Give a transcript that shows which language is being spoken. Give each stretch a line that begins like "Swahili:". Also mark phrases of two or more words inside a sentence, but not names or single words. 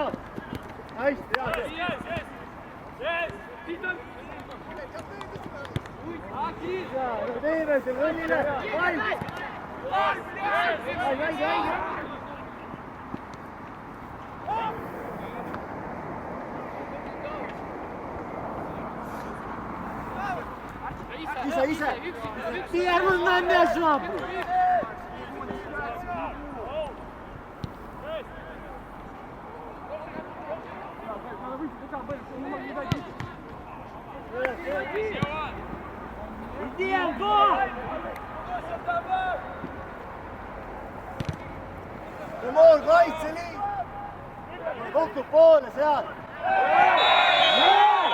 Estonian: Hästi, hea. Teeme selle õnnile. Ise.
Russian: Первый на мяч лапу. Иди, Антон!
Estonian: Timur, kaitseliin! Kokku poole sealt!